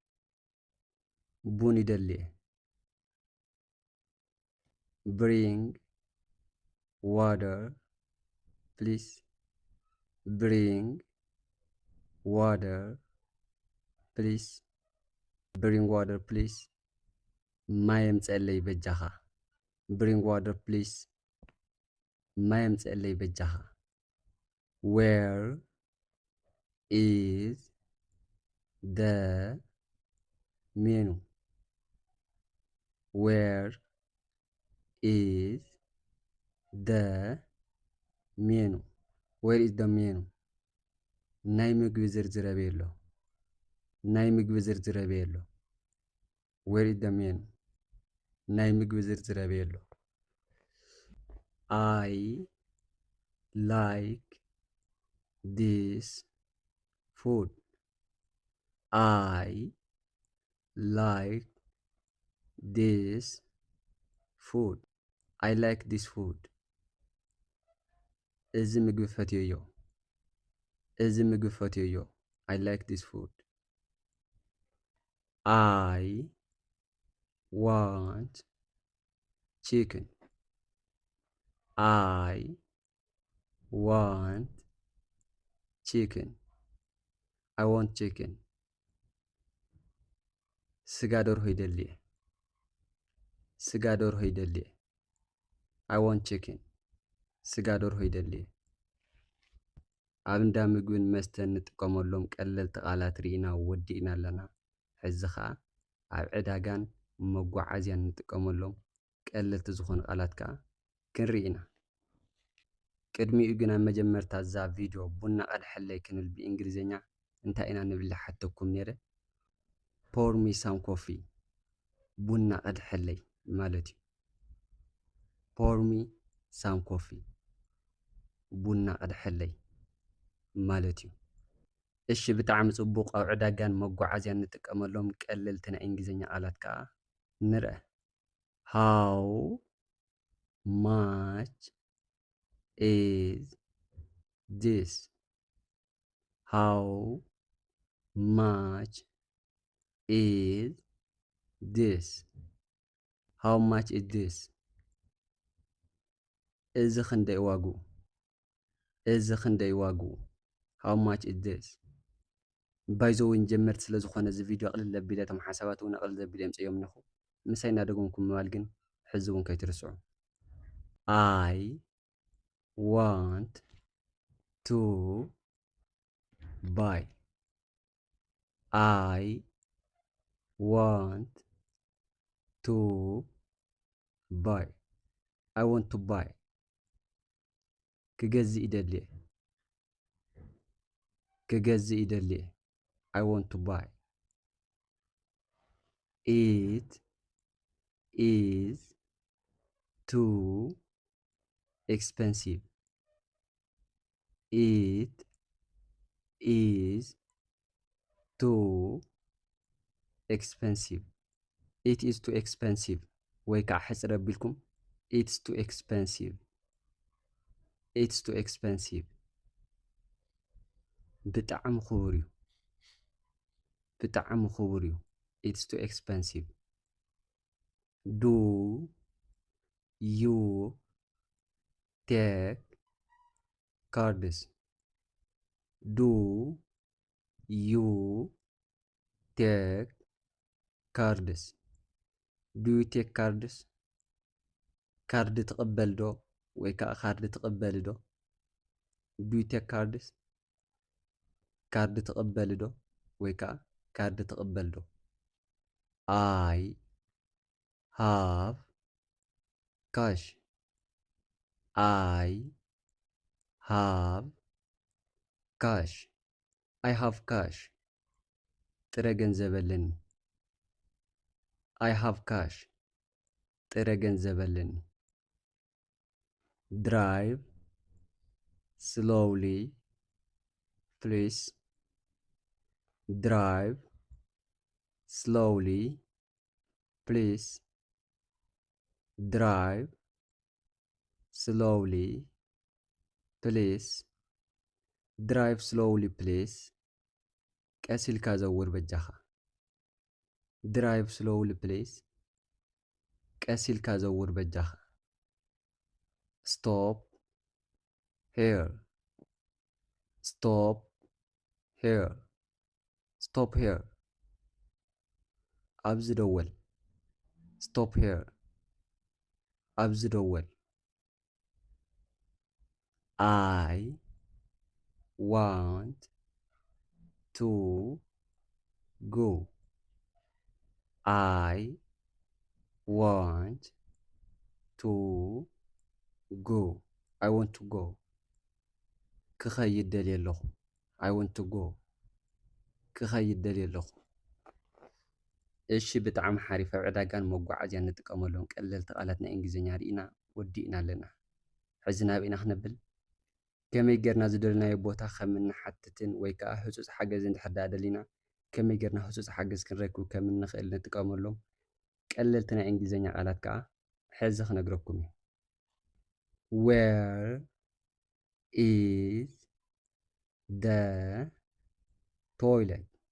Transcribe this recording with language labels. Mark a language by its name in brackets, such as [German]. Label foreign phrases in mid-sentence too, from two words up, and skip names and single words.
[Tigrinya] ቡን ይደልየ። [English] Bring water, please. Bring water, please. Bring water, please. [Tigrinya] ማይ ምጽለይ በጃኻ። [English] Bring water, please. [Tigrinya] ማይ ምጽለይ በጃኻ። [English] Where is the menu? Where is the menu? Where is the menu? [Tigrinya] ናይ ምግቢ ዝርዝር በየሎ። ናይ ምግቢ ዝርዝር በየሎ። [English] Where is the menu? [Tigrinya] ናይ ምግቢ ዝርዝር በየሎ። [English] I like this food. I like this food. I like this food. [Tigrinya] እዚ ምግቢ ፈትየዮ። እዚ ምግቢ ፈትየዮ። [English] I like this food. I want chicken. I want chicken. I want chicken. [Tigrinya] ስጋ ደርሆ ይደልየ። ስጋ ደርሆ ይደልየ። [English] I want chicken. [Tigrinya] ስጋ ደርሆ ይደልየ። ኣብ እንዳ ምግብን መስተን እንጥቀመሎም ቀለልቲ ቃላት ርኢና ወዲእና ኣለና። ሕዚ ከዓ ኣብ ዕዳጋን መጓዓዝያን እንጥቀመሎም ቀለልቲ ዝኾኑ ቃላት ከዓ ክንርኢ ኢና። ቅድሚኡ ግን ኣብ መጀመርታ እዛ ቪድዮ ቡና ቀድሐለይ ክንብል [English] ብእንግሊዝኛ [Tigrinya] እንታይ ኢና ንብል ሓተኩም ነይረ? [English] Pour me some coffee. [Tigrinya] ቡና ቀድሐለይ ማለት እዩ። [English] Pour me some coffee. [Tigrinya] ቡና ቀድሐለይ ማለት እዩ። እሺ ብጣዕሚ ጽቡቕ ኣብ ዕዳጋን መጓዓዝያን እንጥቀመሎም ቀለልቲ ናይ እንግሊዝኛ ቃላት ከዓ ንርአ። [English] How much is this? How much is this? How much is this? [Tigrinya] እዚ ክንደይ ዋግኡ? እዚ ክንደይ ዋግኡ? [English] How much is this? [Tigrinya] ባይዘውን ጀመርት ስለ ዝኾነ እዚ ቪድዮ ቅልል ዘቢለ እቶም ሓሳባት እውን ቅልል ዘቢለ የምፅኦም ኣለኹ ምሳይ እናደገምኩም ምባል ግን ሕዚ እውን ከይትርስዑ [English] I want to buy. I want to buy. I want to buy. [Tigrinya] ክገዝእ ይደሊ ክገዝእ ይደሊ [English] I want to buy. It is too expensive. It is too expensive. It is too expensive. [Tigrinya] ወይ ከዓ ሕፅረ ኣቢልኩም [English] It's too expensive. It's too expensive. [Tigrinya] ብጣዕሚ ክቡር እዩ ብጣዕሚ ክቡር እዩ [English] It's too expensive. Do you take cards? Do you take cards? Do you take cards? [Tigrinya] ካርድ ትቕበል ዶ ወይ ከዓ ካርድ ትቕበል ዶ? [English] Do you take cards? [Tigrinya] ካርድ ትቕበል ዶ ወይ ከዓ ካርድ ትቕበል ዶ? [English] I have cash. I have cash. I have cash. [Tigrinya] ጥረ ገንዘብ ኣለኒ [English] I have cash. [Tigrinya] ጥረ ገንዘብ ኣለኒ [English] Drive slowly please. Drive slowly please. Drive slowly please. Drive slowly please. [Tigrinya] ቀስ ኢልካ ዘውር በጃኻ [English] Drive slowly please. [Tigrinya] ቀስ ኢልካ ዘውር በጃኻ [English] Stop here. Stop here. Stop here. [Tigrinya] ኣብዚ ደወል [English] Stop here. [Tigrinya] ኣብዚ ደወል [English] I want to go. I want to go. I want to go. [Tigrinya] ክኸይድ ደልየ ኣለኹ [English] I want to go. [Tigrinya] ክኸይድ ደልየ ኣለኹ እሺ ብጣዕሚ ሓሪፍ ኣብ ዕዳጋን መጓዓዝያ እንጥቀመሎም ቀለልቲ ቃላት ናይ እንግሊዝኛ ርኢና ወዲእና ኣለና ሕዚ ናብ ኢና ክነብል ከመይ ጌርና ዝደለናዮ ቦታ ከም እንሓትትን ወይ ከዓ ህፁፅ ሓገዝ እንድሕር ደሊና ከመይ ጌርና ህፁፅ ሓገዝ ክንረክብ ከም እንኽእል እንጥቀመሎም ቀለልቲ ናይ እንግሊዝኛ ቃላት ከዓ ሕዚ ክነግረኩም እዩ [English] Where is the toilet?